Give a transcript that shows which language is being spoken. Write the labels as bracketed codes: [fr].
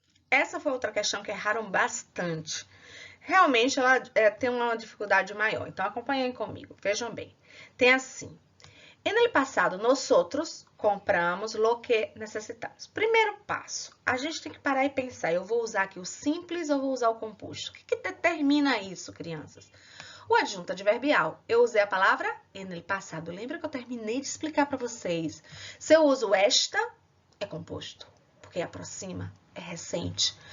[pt] Essa foi outra questão que erraram bastante. Realmente, ela tem uma dificuldade maior. Então, acompanhem comigo. Vejam bem. Tem assim. [es] En el passado, nosotros compramos lo que necessitamos. [pt] Primeiro passo, a gente tem que parar e pensar. Eu vou usar aqui o simples ou vou usar o composto? O que determina isso, crianças? O adjunto adverbial. Eu usei a palavra [es] en el passado. [pt] Lembra que eu terminei de explicar para vocês? Se eu uso esta, é composto, porque aproxima, é recente.